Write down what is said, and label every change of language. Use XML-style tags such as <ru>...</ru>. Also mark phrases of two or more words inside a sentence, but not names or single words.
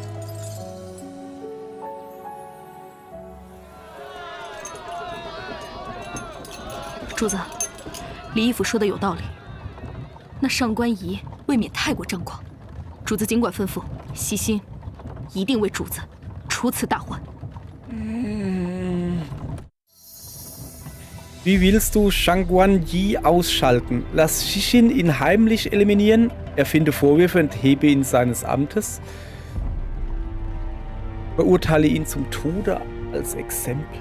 <zh>主子，李义府说的有道理。那上官仪未免太过张狂，主子尽管吩咐，细心一定为主子除此大患。</zh> <de>Wie willst du Shangguan Yi ausschalten? Lass Shishin ihn heimlich eliminieren, erfinde Vorwürfe und hebe ihn seines Amtes. Verurteile ihn zum Tode als Exempel.</de>